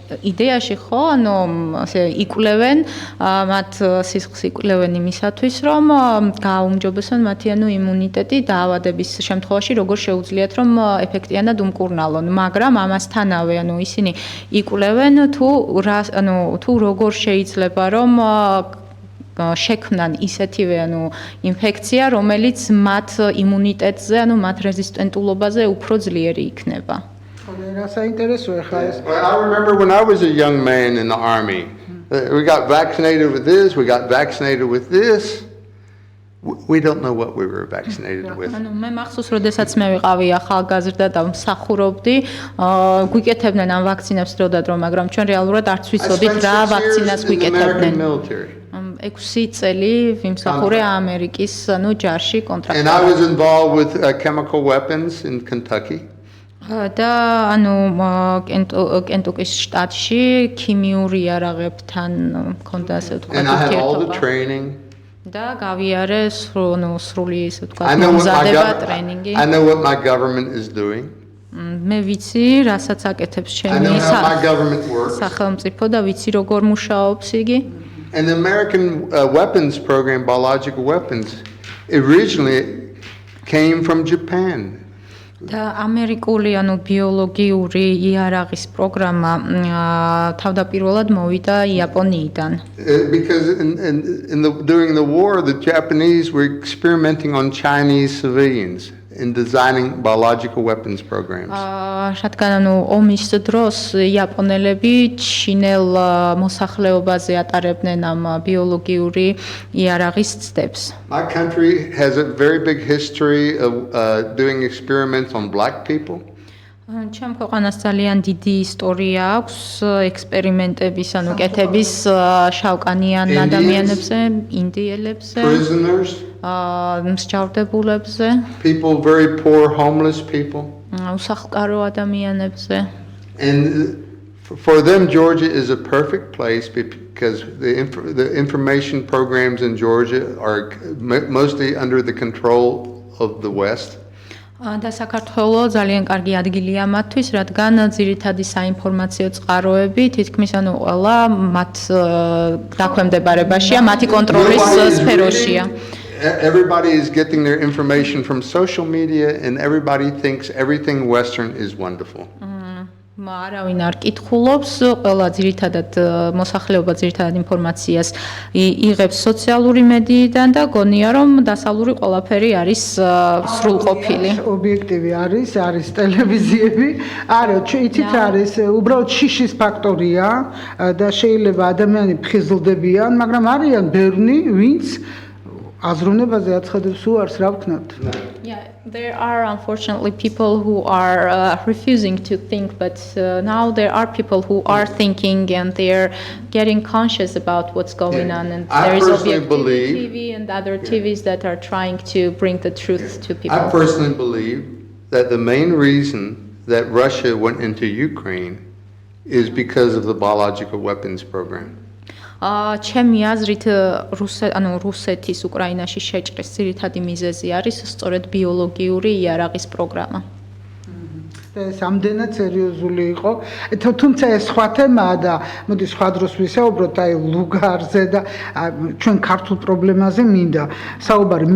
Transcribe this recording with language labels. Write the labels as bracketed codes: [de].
[ka] იდეაში ხო, იკვლევენ, მათ სისხლს იკვლევენ იმისათვის, რომ გააუმჯობესონ მათი იმუნიტეტი დაავადების შემთხვევაში, როგორ შეუძლიათ, რომ ეფექტიანად უმკურნალონ, მაგრამ ამასთანავე, ისინი იკვლევენ თუ როგორ შეიძლება, რომ შექმნან ისეთივე ინფექცია, რომელიც მათ იმუნიტეტზე, მათ რეზისტენტულობაზე უფრო ძლიერი იქნება. რა საინტერესოა ხა ეს. [en] I remember when I was a young man in the army. We got vaccinated with this, we got vaccinated with this. We don't know what we were vaccinated with. [ka] მე მახსოვს, როდესაც მე ვიყავი ახალგაზრდა და მსახურობდი, გვიკეთებდნენ ამ ვაქცინებს დროდადრო, მაგრამ ჩვენ რეალურად არც ვიცოდით რა ვაქცინას გვიკეთებდნენ. 6 წელი ვიმსახურე ამერიკის ჯარში კონტრაქტში. [en] And I was involved with chemical weapons in Kentucky. [ka] და კენტუკის შტატში ქიმიური იარაღებთან მქონდა ასე ვთქვათ [en] And I had all the [ka] ურთიერთობა. [en] training. [ka] და გავიარე სრული ასე ვთქვათ მომზადება ტრენინგი. [en] I know what my government is doing. [ka] მე ვიცი, რასაც აკეთებს [en] I [ka] ჩემი [en] know how my government works. [ka] სახელმწიფო და ვიცი როგორ მუშაობს იგი. [en] And the American weapons program, biological weapons, originally came from Japan. [ka] და ამერიკული ბიოლოგიური იარაღის პროგრამა თავდაპირველად მოვიდა იაპონიიდან. [en] Because during the war, the Japanese were experimenting on Chinese civilians. in designing biological weapons programs. [ka] რადგან ანუ ომის დროს იაპონელები ჩინელ მოსახლეობაზე ატარებდნენ ამ ბიოლოგიური იარაღის ცდებს. [en] My country has a very big history of doing experiments on black people. [ka] ჩემ ქვეყანას ძალიან დიდი ისტორია აქვს ექსპერიმენტების, ანუ კეთების შავკანიან ადამიანებზე, ინდიელებზე, [en] Prisoners, [ka] მსჯავრდებულებზე, [en] people, very poor, homeless people. [ka] უსახლკარო ადამიანებზე. [en] And for them, Georgia is a perfect place because the information programs in Georgia are mostly under the control of the West. [ka] და საქართველო ძალიან კარგი ადგილია მათთვის, რადგან ძირითადი საინფორმაციო წყაროები თითქმის ანუ ყველა მათ დაქვემდებარებაშია, მათი კონტროლის სფეროშია. [en] Everybody is getting their information from social media and everybody thinks everything Western is wonderful. [ka] არავინ არ კითხულობს, ყველა ძირითადად მოსახლეობა ძირითადად ინფორმაციას იღებს სოციალური მედიიდან და გონია რომ დასავლური ყველაფერი არის სრულყოფილი. ობიექტივი არის ტელევიზიები. არა, იცით რა არის, უბრალოდ შიშის ფაქტორია და შეიძლება ადამიანები ფხიზლდებიან, მაგრამ არიან ბევრი, ვინც აზროვნებაზე აცხადებს უარს, რა ვქნათ? [en] Yeah, there are unfortunately people who are refusing to think, but now there are people who are thinking and they're getting conscious about what's going on. And there is Objectivity TV and other TVs that are trying to bring the truth to people. I personally believe that the main reason that Russia went into Ukraine is because of the biological weapons program. [ka] ჩემი აზრით რუსეთის უკრაინაში შეჭრის ძირითადი მიზეზი არის სწორედ ბიოლოგიური იარაღის პროგრამა. ეს ამდენად სერიოზული იყო. თუმცა ეს სხვა თემაა და მოდი სხვა დროს ვისაუბროთ აი ლუგარზე და ჩვენ ქართულ პრობლემაზე მინდა საუბარი.